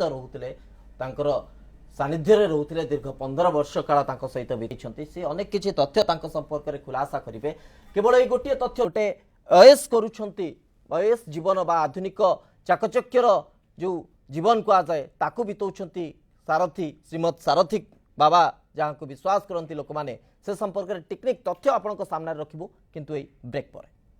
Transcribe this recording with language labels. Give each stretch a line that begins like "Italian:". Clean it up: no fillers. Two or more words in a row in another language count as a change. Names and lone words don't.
Odia: ରହୁଥିଲେ ତାଙ୍କର ସାନିଧ୍ୟରେ ରହୁଥିଲେ ଦୀର୍ଘ 15 ବର୍ଷ କାଳ ତାଙ୍କ ସହିତ ବିତିଛନ୍ତି ସେ ଅନେକ କିଛି ତଥ୍ୟ ତାଙ୍କ ସମ୍ପର୍କରେ ଖୁଲାସା କରିବେ କେବଳ ଏଇ ଗୋଟିଏ ତଥ୍ୟ ଗୋଟେ ଅୟସ କରୁଛନ୍ତି ଅୟସ ଜୀବନ ବା ଆଧୁନିକ ଚାକଚକ୍ୟର ଯୋଉ ଜୀବନ କୁହାଯାଏ ତାକୁ ବିତଉଛନ୍ତି ସାରଥୀ ଶ୍ରୀମତ ସାରଥୀ ବାବା ଯାହାକୁ ବିଶ୍ୱାସ କରନ୍ତି ଲୋକମାନେ ସେ ସମ୍ପର୍କ ଟେକ୍ନିକ ତଥ୍ୟ ଆପନ ସାମନେ ରଖିବୁ କିନ୍ତୁ ଏ ବ୍ରେକ ପର।